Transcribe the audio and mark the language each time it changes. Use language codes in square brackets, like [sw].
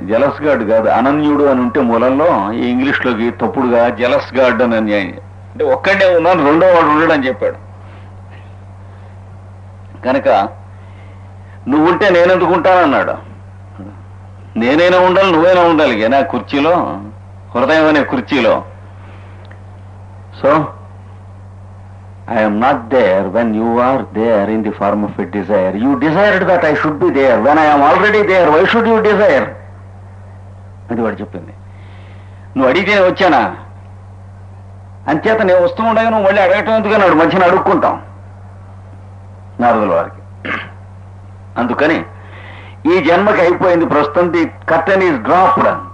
[te] Jealous God కాదు, అనన్యుడు అని ఉంటే మూలంలో ఈ ఇంగ్లీష్ లోకి తప్పుడుగా జెలస్ గాడ్ అని అంటే ఒక్కడే ఉన్నాను, రెండో వాడు ఉండడు అని చెప్పాడు. కనుక నువ్వుంటే నేనెందుకుంటానన్నాడు. నేనైనా ఉండాలి, నువ్వైనా ఉండాలి నా కుర్చీలో, హృదయం అనే కుర్చీలో. [en] So I am not there when you are there in the form of a desire. You desired that I should be there. When I am already there, why should you desire? [te] అది వాడు చెప్పింది. నువ్వు అడిగితే వచ్చానా, అంచేత నేను వస్తూ ఉండగా నువ్వు మళ్ళీ అడగటం ఎందుకన్నాడు, మధ్యన అడుక్కుంటాం నారదుల వారికి. అందుకని ఈ జన్మకి అయిపోయింది, ప్రస్తుతం [en] The curtain is dropped.